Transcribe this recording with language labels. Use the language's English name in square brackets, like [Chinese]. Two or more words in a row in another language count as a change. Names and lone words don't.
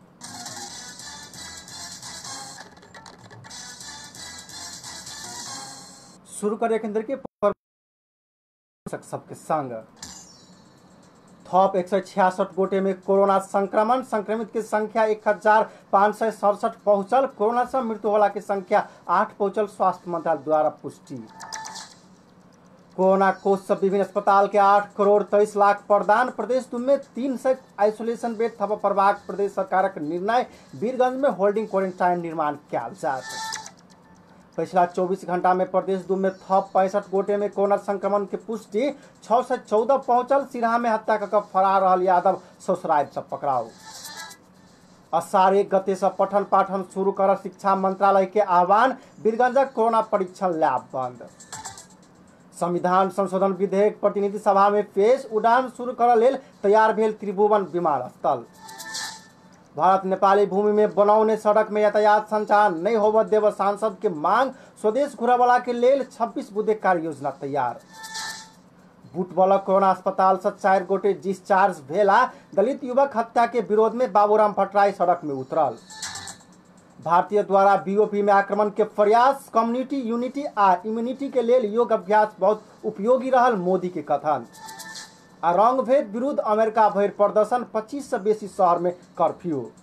[Maithili] शुरू करें केंद्र के सबके संग थप 166 गोटे में कोरोना संक्रमण, संक्रमित की संख्या 1567 पहुंचल। कोरोना से मृत्यु होला की संख्या 8 पहुंचल। स्वास्थ्य मंत्रालय द्वारा पुष्टि। कोरोना कोष से विभिन्न अस्पताल के 8 करोड़ 23 लाख प्रदान। प्रदेश में 300 [English] isolation bed [Maithili] थप प्रभाग प्रदेश सरकारक निर्णय। वीरगंज में [English] holding quarantine [Maithili] निर्माण कयल जात। पिछला 24 घंटा में प्रदेश में थप 65 गोटे में कोरोना संक्रमण की पुष्टि। 6 से 14 पहुंचल। सिराहा में हत्या कर फरार रहल यादव ससुराल से पकड़ाऊ। असार 1 गते से पठन पाठन शुरू कर शिक्षा मंत्रालय के आह्वान। वीरगंजक कोरोना परीक्षण लैब बंद। संविधान संशोधन विधेयक प्रतिनिधि सभा में पेश। उड़ान शुरू कर लेल तैयार भेल त्रिभुवन विमानस्थल। भारत नेपाली भूमि में बनौने सड़क में यातायात संचालन नहीं होव देव सांसद के मांग। स्वदेश घुरावला के लेल 26 बुधे कार्य योजना तैयार। बुटबल कोरोना अस्पताल से 4 गोटे डिस्चार्ज भेला। दलित युवक हत्या के विरोध में बाबूराम भट्टराई सड़क में उतरल। भारतीय द्वारा बीओपी में आक्रमण के प्रयास। [English] community unity [Maithili] आ [English] immunity [Maithili] के लेल योग अभ्यास बहुत उपयोगी रहल, मोदी के कथन। रंग भेद विरुद्ध अमेरिका भर प्रदर्शन। 25 से बेसी शहर में कर्फ्यू।